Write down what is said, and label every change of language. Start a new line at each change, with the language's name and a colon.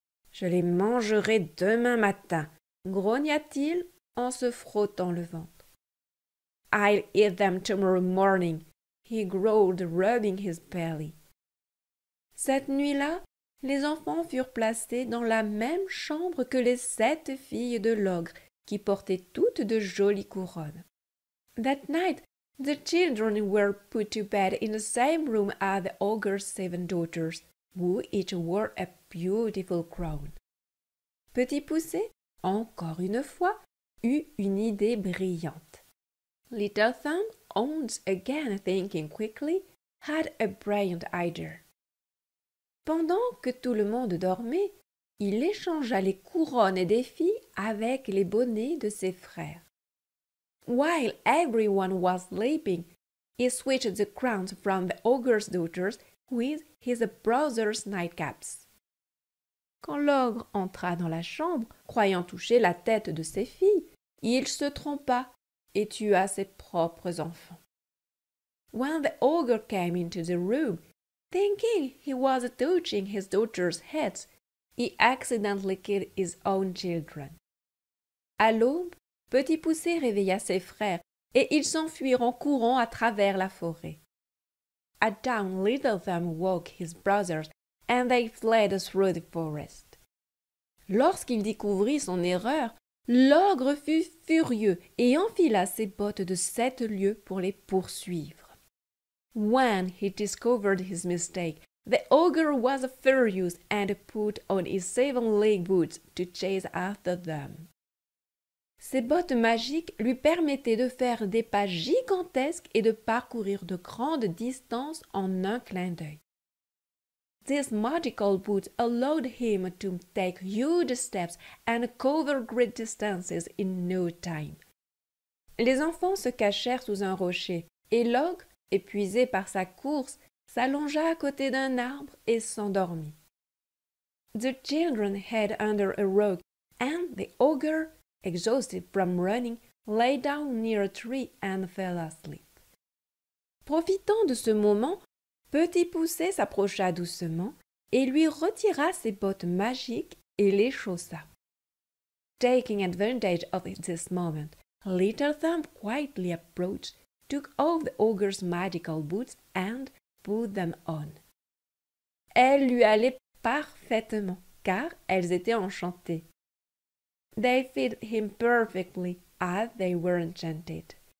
French: Je les mangerai demain matin, grogna-t-il en se frottant le ventre.
English: I'll eat them tomorrow morning, he growled, rubbing his belly.
French: Cette nuit-là, les enfants furent placés dans la même chambre que les 7 filles de l'ogre, qui portaient toutes de jolies couronnes.
English: That night, the children were put to bed in the same room as the ogre's 7 daughters, who each wore a beautiful crown.
French: Petit Poucet, encore une fois, eut une idée brillante.
English: Little Thumb, once again thinking quickly, had a brilliant idea.
French: Pendant que tout le monde dormait, il échangea les couronnes des filles avec les bonnets de ses frères.
English: While everyone was sleeping, he switched the crowns from the ogre's daughters with his brother's nightcaps.
French: Quand l'ogre entra dans la chambre, croyant toucher la tête de ses filles, il se trompa et tua ses propres enfants.
English: When the ogre came into the room, thinking he was touching his daughters' heads, he accidentally killed his own children.
French: À l'aube, Petit Poucet réveilla ses frères et ils s'enfuirent en courant à travers la forêt.
English: At dawn, Little Thumb woke his brothers and they fled through the forest.
French: Lorsqu'il découvrit son erreur, l'ogre fut furieux et enfila ses bottes de 7 lieues pour les poursuivre.
English: When he discovered his mistake, the ogre was furious and put on his 7-legged boots to chase after them.
French: Ses bottes magiques lui permettaient de faire des pas gigantesques et de parcourir de grandes distances en un clin d'œil.
English: These magical boots allowed him to take huge steps and cover great distances in no time.
French: Les enfants se cachèrent sous un rocher et l'ogre, épuisé par sa course, s'allongea à côté d'un arbre et s'endormit.
English: The children hid under a rock and the ogre, exhausted from running, lay down near a tree and fell asleep.
French: Profitant de ce moment, Petit Poucet s'approcha doucement et lui retira ses bottes magiques et les chaussa.
English: Taking advantage of this moment, Little Thumb quietly approached, took off the ogre's magical boots and put them on.
French: Elles lui allaient parfaitement, car elles étaient enchantées.
English: They fit him perfectly as they were enchanted.